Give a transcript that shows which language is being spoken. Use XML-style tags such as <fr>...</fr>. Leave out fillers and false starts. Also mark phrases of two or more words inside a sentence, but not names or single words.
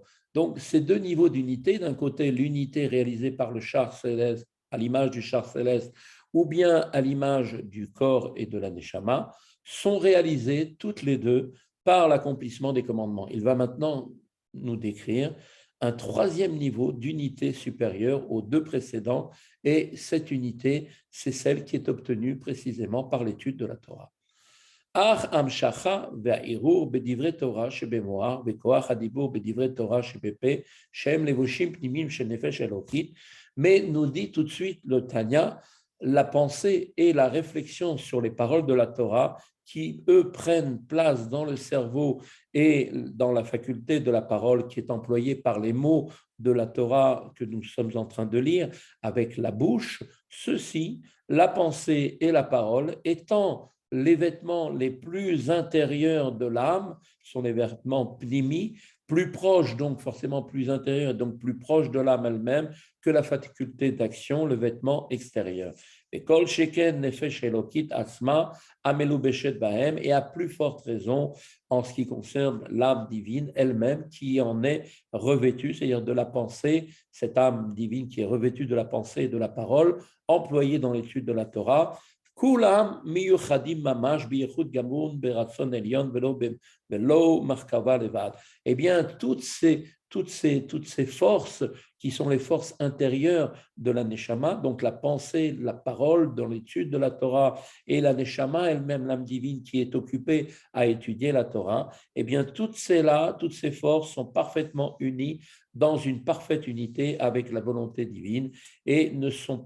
<fr>Donc, ces deux niveaux d'unité, d'un côté, l'unité réalisée par le char céleste, à l'image du char céleste, ou bien à l'image du corps et de la neshama, sont réalisés toutes les deux par l'accomplissement des commandements. Il va maintenant nous décrire un troisième niveau d'unité supérieure aux deux précédents, et cette unité, c'est celle qui est obtenue précisément par l'étude de la Torah.</fr> <he>אך המחשבה והעיון בדברי תורה שבמוח וכח הדיבור בדברי תורה שבפה הם לבושים פנימיים של נפש אלקית.</he> <fr>Mais nous dit tout de suite le Tanya, la pensée et la réflexion sur les paroles de la Torah qui, eux, prennent place dans le cerveau et dans la faculté de la parole qui est employée par les mots de la Torah que nous sommes en train de lire avec la bouche, ceci, la pensée et la parole étant les vêtements les plus intérieurs de l'âme, sont les vêtements pnimi, plus proches, donc forcément plus intérieurs, donc plus proches de l'âme elle-même que la faculté d'action, le vêtement extérieur.</fr> <he>Et כל שכן נפש האלקית עצמה המלובשת בהם,</he> <fr>et à plus forte raison en ce qui concerne l'âme divine elle-même qui en est revêtue, c'est-à-dire de la pensée, cette âme divine qui est revêtue de la pensée et de la parole, employée dans l'étude de la Torah.</fr> <he>כולם מיוחדים ממש ביחוד גמור ברצון עליון ולא מרכבה לבד.</he> <fr>Eh bien, toutes ces forces qui sont les forces intérieures de la neshama, donc la pensée, la parole dans l'étude de la Torah et la neshama elle-même, l'âme divine qui est occupée à étudier la Torah, eh bien, toutes ces forces sont parfaitement unies dans une parfaite unité avec la volonté divine et ne sont</fr>